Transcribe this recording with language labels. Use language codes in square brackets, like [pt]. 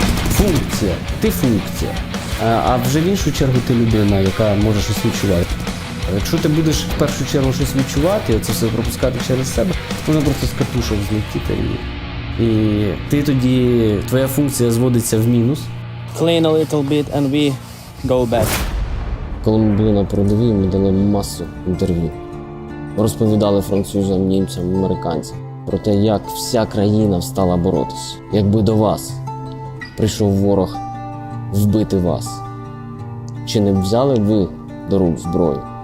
[uk] Функція, ти функція. А вже в іншу чергу ти людина, яка може щось відчувати. Якщо ти будеш в першу чергу щось відчувати, оце все пропускати через себе, то воно просто з катушок злетіти. І ти тоді, твоя функція зводиться в мінус. [en] Clean a little bit and we go back. [uk] Коли ми були на передовій, ми дали масу інтерв'ю. Розповідали французам, німцям, американцям про те, як вся країна встала боротися. Якби до вас прийшов ворог вбити вас, чи не б взяли б ви до рук зброю?